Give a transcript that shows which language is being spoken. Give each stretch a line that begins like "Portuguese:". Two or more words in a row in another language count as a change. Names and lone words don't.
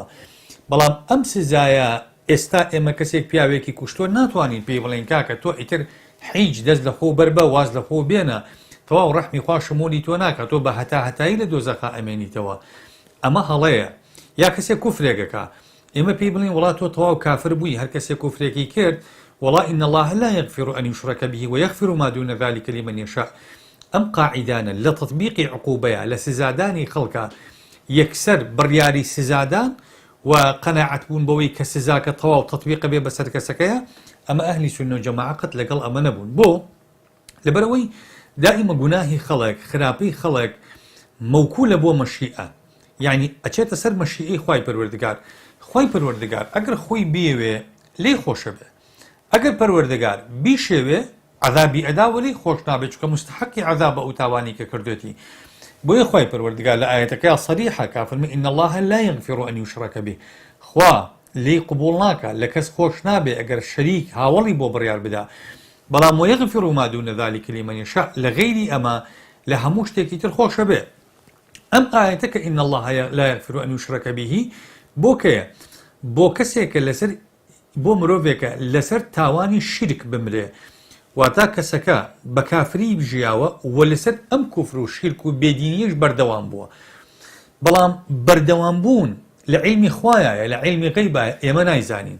Central Kurdish: بەڵام ئەم سزایە ئێستا ئێمە کەسێک پیاوێکی کوشتۆ ناتوانین پێی بڵێن کاکە تۆ ئیتر هیچ دەست لە خۆ بەربە واز لە خۆ بێنە تەواو ڕەحمی خوا شمولی تۆ ناکە تۆ بە هەتایی لە دۆزەخا ئەمێنیتەوە. ئەمە هەڵەیە. یا کەسێک کوفرێکەکە ئێمە پێی بڵین وڵات تۆ تەواو کافر بووی هەر کەسێک کوفرێکی کرد والله
Arabic: إن الله لا يغفر أن يشرك به ويغفر ما دون ذلك لمن يشاء.
Central Kurdish: ئەم قاعیدانە لە تەطبیقی عقوبەیە لە سزادانی خەڵکە یەکسەر بڕیاری سزادان و قەناعەت بوون بەوەی کە سزاکە تەواو تەطبیق بێ بەسەر کەسەکەیە. ئەمە ئەهلی سونە و جەماعە قەت لەگەڵ ئەمە نەبوون. بۆ لەبەرەوەی دائیمە گوناهی خەڵک خراپەی خەڵک مەوکولە بۆ مەشیئە، یعنی ئەچێتە سەر مەشیئەی خوای پەروەردگار. خوای پەروەردگار ئەگەر خۆی بێوێ لێ خۆشە بێ، ئەگەر پەروەردگار بیشێوێ عەذابی ئەداوە لێ خۆش نابێت چونکە مستحقی عەذابە ئەو تاوانی کە کردوێتی. بۆیە خوای پەروەردگار لە ئایەتەکەی صریحە کافرمێ
Arabic: إن الله لا يغفر أن يشرك به.
Central Kurdish: خوا لێ قبوڵ ناکە لە کەس خۆش نابێ ئەگەر شەریک هاوڵی بۆ بڕیار بدا، بەڵام
Arabic: ويغفر ما دون ذلك لمن يشاء
Central Kurdish: لە غەیری ئەمە لە هەموو شتێکی تر خۆشە بێ. ئەم ئایەتەکە
Arabic: إن الله لا يغفر أن يشرك به
Central Kurdish: بۆ کەیە؟ بۆ کەسێکە لەسەر بۆ مرۆڤێکە لەسەر تاوانی شرک بمرێ، واتە کەسەکە بە کافری بژیاوە و لەسەر ئەم کوفر و شرک و بێدینیش بەردەوام بووە. بەڵام بەردەوام بوون لە عیلمی خوایە لە عیلمی غەیبە ئێمە نایزانین.